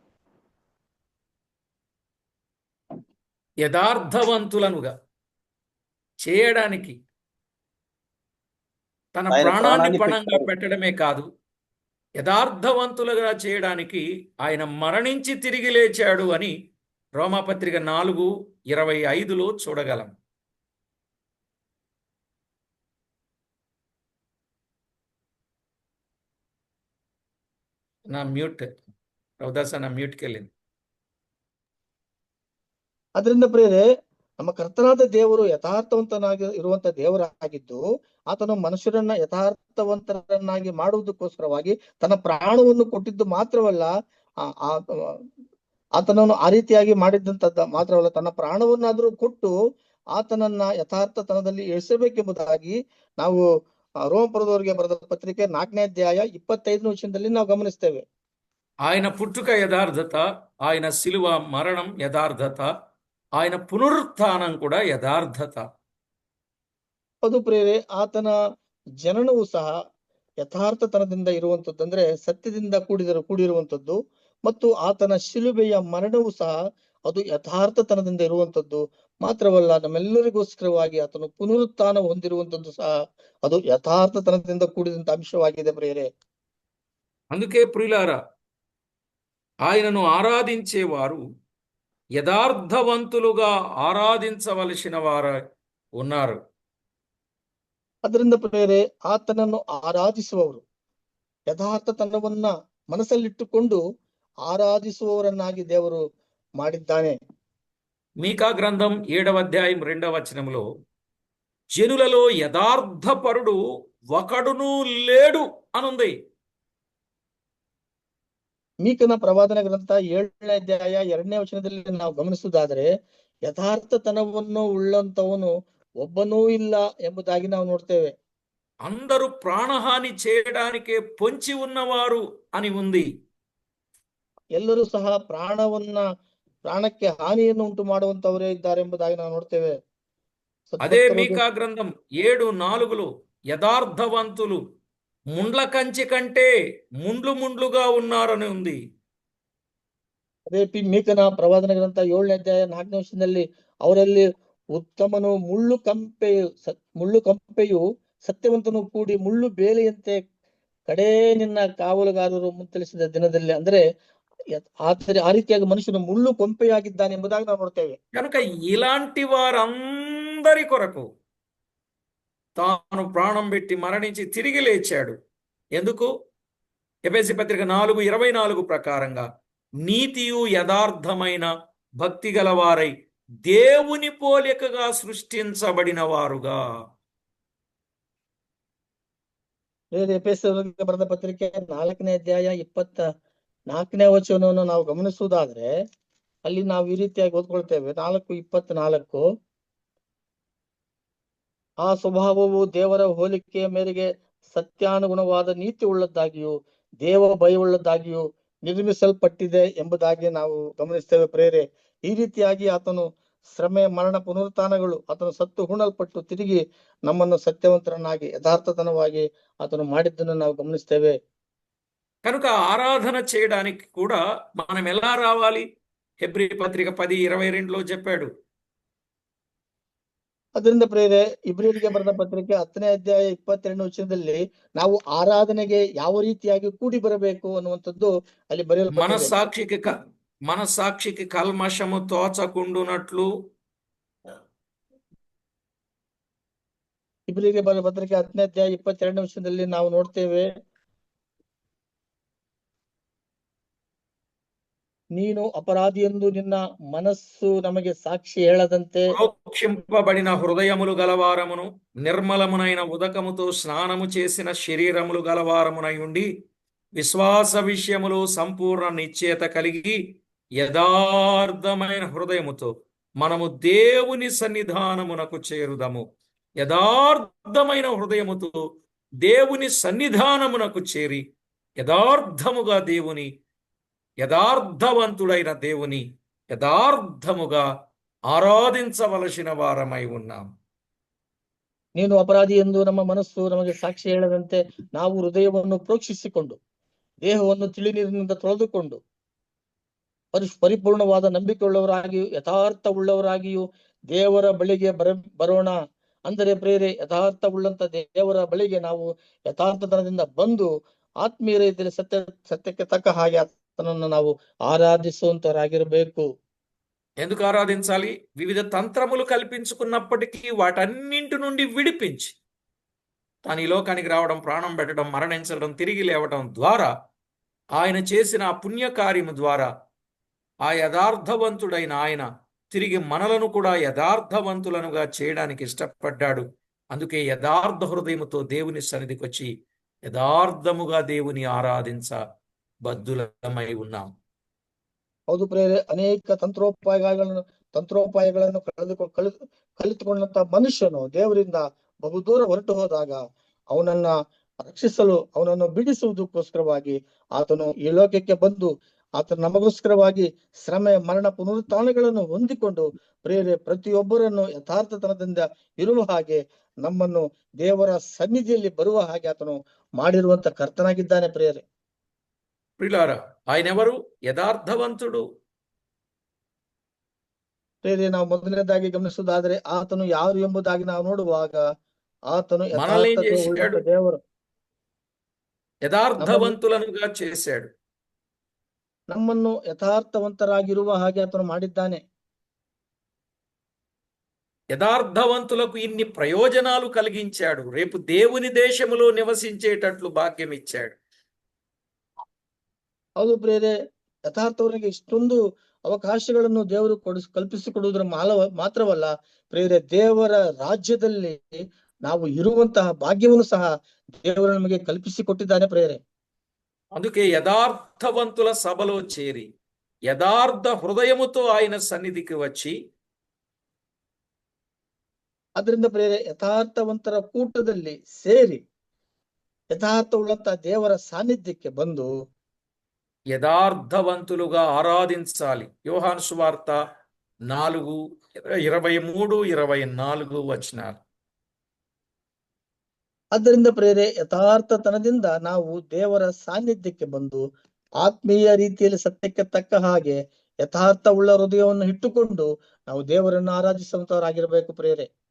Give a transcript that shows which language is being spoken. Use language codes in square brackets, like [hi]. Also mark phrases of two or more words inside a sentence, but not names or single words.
[te] యథార్థవంతులనుగా చేయడానికి తన ప్రాణాన్ని పణంగా పెట్టడమే కాదు, యథార్థవంతులుగా చేయడానికి ఆయన మరణించి తిరిగి లేచాడు అని రోమాపత్రిక 4:25లో చూడగలం. నా మ్యూట్ రవిదాస్ నా మ్యూట్కి వెళ్ళింది. [kn] ಅದರಿಂದ ಪ್ರಿಯರೇ, ನಮ್ಮ ಕರ್ತನಾದ ದೇವರು ಯಥಾರ್ಥವಂತನಾಗಿ ಇರುವಂತ ದೇವರಾಗಿದ್ದು ಆತನು ಮನುಷ್ಯರನ್ನ ಯಥಾರ್ಥವಂತರನ್ನಾಗಿ ಮಾಡುವುದಕ್ಕೋಸ್ಕರವಾಗಿ ತನ್ನ ಪ್ರಾಣವನ್ನು ಕೊಟ್ಟಿದ್ದು ಮಾತ್ರವಲ್ಲ, ಆತನನ್ನು ಆ ರೀತಿಯಾಗಿ ಮಾಡಿದ್ದಂತದ್ದ ಮಾತ್ರವಲ್ಲ, ತನ್ನ ಪ್ರಾಣವನ್ನಾದರೂ ಕೊಟ್ಟು ಆತನನ್ನ ಯಥಾರ್ಥತನದಲ್ಲಿ ಇಳಿಸಬೇಕೆಂಬುದಾಗಿ ನಾವು ರೋಮಪುರದವರಿಗೆ ಬರೆದ ಪತ್ರಿಕೆ 4ನೇ ಅಧ್ಯಾಯ 25ನೇ ವಚನದಲ್ಲಿ ನಾವು ಗಮನಿಸ್ತೇವೆ. [te] ఆయన పుట్టుక యథార్థత, ఆయన శిలువ మరణం యథార్థత, ఆయన పునరుత్థానం కూడా యథార్థత. [kn] ಅದು ಪ್ರಿಯರೇ, ಆತನ ಜನನವು ಸಹ ಯಥಾರ್ಥತನದಿಂದ ಇರುವಂತದ್ದು, ಅಂದ್ರೆ ಸತ್ಯದಿಂದ ಕೂಡಿರುವಂತದ್ದು. ಮತ್ತು ಆತನ ಶಿಲುಬೆಯ ಮರಣವು ಸಹ ಅದು ಯಥಾರ್ಥತನದಿಂದ ಇರುವಂತದ್ದು ಮಾತ್ರವಲ್ಲ, ನಮ್ಮೆಲ್ಲರಿಗೋಸ್ಕರವಾಗಿ ಆತನು ಪುನರುತ್ಥಾನ ಹೊಂದಿರುವಂತದ್ದು ಸಹ ಅದು ಯಥಾರ್ಥತನದಿಂದ ಕೂಡಿದಂತ ಅಂಶವಾಗಿದೆ ಪ್ರಿಯರೇ. [te] అందుకే ప్రియులారా, ఆయనను ఆరాధించేవారు యథార్థవంతులుగా ఆరాధించవలసిన వారు ఉన్నారు. [kn] ಅದರಿಂದ ಪ್ರಿಯರೇ, ಆತನನ್ನು ಆರಾಧಿಸುವವರು ಯಥಾರ್ಥತನವನ್ನ ಮನಸ್ಸಲ್ಲಿಟ್ಟುಕೊಂಡು ಆರಾಧಿಸುವವರನ್ನಾಗಿ ದೇವರು ಮಾಡಿದ್ದಾನೆ. [te] మీకా గ్రంథం 7వ అధ్యాయం 2వ వచనంలో జనులలో యథార్థపరుడు ఒకడును లేడు అనుంది. [kn] ಮೀಕನ ಪ್ರವಾದನ ಗ್ರಂಥ 7ನೇ ಅಧ್ಯಾಯ 2ನೇ ವಚನದಲ್ಲಿ ನಾವು ಗಮನಿಸುವುದಾದರೆ ಯಥಾರ್ಥತನವನ್ನು ಉಳ್ಳಂತವನು ಒಬ್ಬನೂ ಇಲ್ಲ ಎಂಬುದಾಗಿ ನಾವು ನೋಡ್ತೇವೆ. [te] అందరూ ప్రాణహాని చేయడానికే పొంచి ఉన్నవారు అని ఉంది. [kn] ಎಲ್ಲರೂ ಸಹ ಪ್ರಾಣಕ್ಕೆ ಹಾನಿಯನ್ನು ಉಂಟು ಮಾಡುವಂತವರೇ ಇದ್ದಾರೆ ಎಂಬುದಾಗಿ ನಾವು ನೋಡ್ತೇವೆ. [te] అదే మీకా గ్రంథం 7:4లో యథార్థవంతులు ముండ్ల కంచె కంటే ముండ్లుగా ఉన్నారని ఉంది. [kn] ಅದೇ ಮೀಕನ ಪ್ರವಾದನ ಗ್ರಂಥ 7ನೇ ಅಧ್ಯಾಯ 4ನೇ ವಚನದಲ್ಲಿ ಅವರಲ್ಲಿ ಉತ್ತಮನು ಮುಳ್ಳು ಕಂಪೆಯು ಸತ್ಯವಂತನು ಕೂಡಿ ಮುಳ್ಳು ಬೇಲೆಯಂತೆ ಕಡೇ ನಿನ್ನ ಕಾವಲುಗಾರರು ಮುಂತಿಳಿಸಿದ ದಿನದಲ್ಲಿ, ಅಂದ್ರೆ ಆ ರೀತಿಯಾಗಿ ಮನುಷ್ಯನು ಮುಳ್ಳು ಕೊಂಪೆಯಾಗಿದ್ದಾನೆ ಎಂಬುದಾಗಿ ನಾವು ನೋಡ್ತೇವೆ. [te] కనుక ఇలాంటి వారందరి కొరకు తాను ప్రాణం పెట్టి మరణించి తిరిగి లేచాడు. ఎందుకు? ఎఫెసీ పత్రిక 4:24 ప్రకారంగా నీతియు యథార్థమైన భక్తి గలవారై దేవుని పోలికగా సృష్టించబడిన వారుగా. [kn] ಎಫೆಸರಿಗೆ ಬರೆದ ಪತ್ರಿಕೆ 4ನೇ ಅಧ್ಯಾಯ 24ನೇ ವಚನವನ್ನು ನಾವು ಗಮನಿಸುವುದಾದ್ರೆ ಅಲ್ಲಿ ನಾವು ಈ ರೀತಿಯಾಗಿ ಓದ್ಕೊಳ್ತೇವೆ. 4:24, ಆ ಸ್ವಭಾವವು ದೇವರ ಹೋಲಿಕೆಯ ಮೇರೆಗೆ ಸತ್ಯಾನುಗುಣವಾದ ನೀತಿ ಉಳ್ಳದ್ದಾಗಿಯೂ ದೇವ ಭಯವುಳ್ಳದ್ದಾಗಿಯೂ ನಿರ್ಮಿಸಲ್ಪಟ್ಟಿದೆ ಎಂಬುದಾಗಿ ನಾವು ಗಮನಿಸ್ತೇವೆ ಪ್ರೇರೆ. ಈ ರೀತಿಯಾಗಿ ಆತನು ಶ್ರಮೆ, ಮರಣ, ಪುನರುತ್ಥಾನಗಳು, ಆತನು ಸತ್ತು ಹೂಣಲ್ಪಟ್ಟು ತಿರುಗಿ ನಮ್ಮನ್ನು ಸತ್ಯವಂತರನ್ನಾಗಿ ಯಥಾರ್ಥತನವಾಗಿ ಆತನು ಮಾಡಿದ್ದನ್ನು ನಾವು ಗಮನಿಸ್ತೇವೆ. [te] కనుక ఆరాధన చేయడానికి కూడా మనం ఎలా రావాలి? హెబ్రీ పత్రిక 10:22లో చెప్పాడు. [kn] ಅದರಿಂದ ಪ್ರೇರೆ, ಇಬ್ರಿಯರಿಗೆ ಬರೆದ ಪತ್ರಿಕೆ 10ನೇ ಅಧ್ಯಾಯ 22ನೇ ವಚನದಲ್ಲಿ ನಾವು ಆರಾಧನೆಗೆ ಯಾವ ರೀತಿಯಾಗಿ ಕೂಡಿ ಬರಬೇಕು ಅನ್ನುವಂಥದ್ದು ಅಲ್ಲಿ ಬರೆಯಲ್ಪಟ್ಟಿದೆ. [te] మనస్సాక్షికి కల్మషము తోచకుండునట్లు. [kn] ಇಬ್ರಿಯರಿಗೆ ಬರೆದ ಪತ್ರಿಕೆ 10ನೇ ಅಧ್ಯಾಯ 22ನೇ ವಚನದಲ್ಲಿ ನಾವು ನೋಡ್ತೇವೆ, ನೀನು ಅಪರಾಧಿಯೆಂದು ನಿನ್ನ ಮನಸ್ಸು ನಮಗೆ ಸಾಕ್ಷಿ ಹೇಳದಂತೆ [te] ప్రోక్షింపబడిన హృదయములు గలవారమును నిర్మలమునైన ఉదకముతో స్నానము చేసిన శరీరములు గలవారమునై ఉండి విశ్వాస విషయములు సంపూర్ణ నిశ్చయత కలిగి యథార్థమైన హృదయముతో మనము దేవుని సన్నిధానమునకు చేరుదము. యథార్థమైన హృదయముతో దేవుని సన్నిధానమునకు చేరి యథార్థముగా దేవుని, యథార్థవంతుడైన దేవుని యథార్థముగా ఆరాధించవలసిన వారమై ఉన్నాం. [kn] ನೀನು ಅಪರಾಧಿ ಎಂದು ನಮ್ಮ ಮನಸ್ಸು ನಮಗೆ ಸಾಕ್ಷಿ ಹೇಳದಂತೆ ನಾವು ಹೃದಯವನ್ನು ಪ್ರೋಕ್ಷಿಸಿಕೊಂಡು ದೇಹವನ್ನು ತಿಳಿ ನೀರಿನಿಂದ ತೊಳೆದುಕೊಂಡು ಪರಿಪೂರ್ಣವಾದ ನಂಬಿಕೆ ಉಳ್ಳವರಾಗಿಯೂ ಯಥಾರ್ಥ ಉಳ್ಳವರಾಗಿಯೂ ದೇವರ ಬಳಿಗೆ ಬರೋಣ. ಅಂದರೆ ಪ್ರೇರೆ, ಯಥಾರ್ಥ ಉಳ್ಳಂತ ದೇವರ ಬಳಿಗೆ ನಾವು ಯಥಾರ್ಥತನದಿಂದ ಬಂದು ಆತ್ಮೀಯ ರೀತಿಯಲ್ಲಿ ಸತ್ಯಕ್ಕೆ ತಕ್ಕ ಹಾಗೆ ಆತನನ್ನು ನಾವು ಆರಾಧಿಸುವಂತವರಾಗಿರಬೇಕು. [te] ఎందుకు ఆరాధించాలి? వివిధ తంత్రములు కల్పించుకున్నప్పటికీ వాటన్నింటి నుండి విడిపించి తాను ఈ లోకానికి రావడం, ప్రాణం పెట్టడం, మరణించడం, తిరిగి లేవడం ద్వారా ఆయన చేసిన ఆ పుణ్యకార్యము ద్వారా ఆ యథార్థవంతుడైన ఆయన తిరిగి మనలను కూడా యథార్థవంతులనుగా చేయడానికి ఇష్టపడ్డాడు. అందుకే యథార్థ హృదయముతో దేవుని సన్నిధికి వచ్చి యథార్థముగా దేవుని ఆరాధించ బద్ధులమై ఉన్నాం. [kn] ಹೌದು ಪ್ರೇರೆ, ಅನೇಕ ತಂತ್ರೋಪಾಯಗಳನ್ನು ಕಲಿತುಕೊಂಡಂತ ಮನುಷ್ಯನು ದೇವರಿಂದ ಬಹುದೂರ ಹೊರಟು ಹೋದಾಗ ಅವನನ್ನ ರಕ್ಷಿಸಲು, ಅವನನ್ನು ಬಿಡಿಸುವುದಕ್ಕೋಸ್ಕರವಾಗಿ ಆತನು ಈ ಲೋಕಕ್ಕೆ ಬಂದು ಆತನು ನಮಗೋಸ್ಕರವಾಗಿ ಶ್ರಮೆ, ಮರಣ, ಪುನರುತ್ಥಾನಗಳನ್ನು ಹೊಂದಿಕೊಂಡು ಪ್ರೇರೆ ಪ್ರತಿಯೊಬ್ಬರನ್ನು ಯಥಾರ್ಥತನದಿಂದ ಇರುವ ಹಾಗೆ ನಮ್ಮನ್ನು ದೇವರ ಸನ್ನಿಧಿಯಲ್ಲಿ ಬರುವ ಹಾಗೆ ಆತನು ಮಾಡಿರುವಂತ ಕರ್ತನಾಗಿದ್ದಾನೆ ಪ್ರೇರೆ. [te] ప్రియులారా, ఆయనెవరు? యథార్థవంతుడు. [kn] ಪ್ರಿಯರೇ, ನಾವು ಮೊದಲನೇದಾಗಿ ಗಮನಿಸುವುದಾದರೆ ಆತನು ಯಾರು ಎಂಬುದಾಗಿ ನಾವು ನೋಡುವಾಗ ಆತನು [te] మనల్ని ఏం [kn] ಯಥಾರ್ಥತೆ ಉಳ್ಳಂತ [te] చేశాడు? [kn] ದೇವರು. [te] యథార్థవంతులనుగా చేశాడు. [kn] ನಮ್ಮನ್ನು ಯಥಾರ್ಥವಂತರಾಗಿರುವ ಹಾಗೆ ಆತನು ಮಾಡಿದ್ದಾನೆ. [te] యథార్థవంతులకు ఇన్ని ప్రయోజనాలు కలిగించాడు. రేపు దేవుని దేశములో నివసించేటట్లు భాగ్యం ఇచ్చాడు. [kn] ಹೌದು ಪ್ರಿಯರೇ, ಯಥಾರ್ಥವರಿಗೆ ಇಷ್ಟೊಂದು ಅವಕಾಶಗಳನ್ನು ದೇವರು ಕಲ್ಪಿಸಿಕೊಡುವುದರ ಮಾತ್ರವಲ್ಲ ಪ್ರಿಯರೇ, ದೇವರ ರಾಜ್ಯದಲ್ಲಿ ನಾವು ಇರುವಂತಹ ಭಾಗ್ಯವನ್ನು ಸಹ ದೇವರು ನಮಗೆ ಕಲ್ಪಿಸಿಕೊಟ್ಟಿದ್ದಾನೆ ಪ್ರಿಯರೇ. [te] అందుకే యథార్థవంతుల సభలో చేరి యథార్థ హృదయముతో ఆయన సన్నిధికి వచ్చి, [kn] ಅದರಿಂದ ಪ್ರಿಯರೇ, ಯಥಾರ್ಥವಂತರ ಕೂಟದಲ್ಲಿ ಸೇರಿ ಯಥಾರ್ಥವುಳ್ಳಂತಹ ದೇವರ ಸಾನ್ನಿಧ್ಯಕ್ಕೆ ಬಂದು [te] యథార్థవంతులుగా ఆరాధించాలి. యోహాను సువార్త 4:23-24 వచనాలు. [kn] ಆದ್ದರಿಂದ ಪ್ರಿಯರೇ, ಯಥಾರ್ಥತನದಿಂದ ನಾವು ದೇವರ ಸಾನ್ನಿಧ್ಯಕ್ಕೆ ಬಂದು ಆತ್ಮೀಯ ರೀತಿಯಲ್ಲಿ ಸತ್ಯಕ್ಕೆ ತಕ್ಕ ಹಾಗೆ ಯಥಾರ್ಥವುಳ್ಳ ಹೃದಯವನ್ನು ಇಟ್ಟುಕೊಂಡು ನಾವು ದೇವರನ್ನು ಆರಾಧಿಸುವಂತವರಾಗಿರಬೇಕು ಪ್ರಿಯರೇ.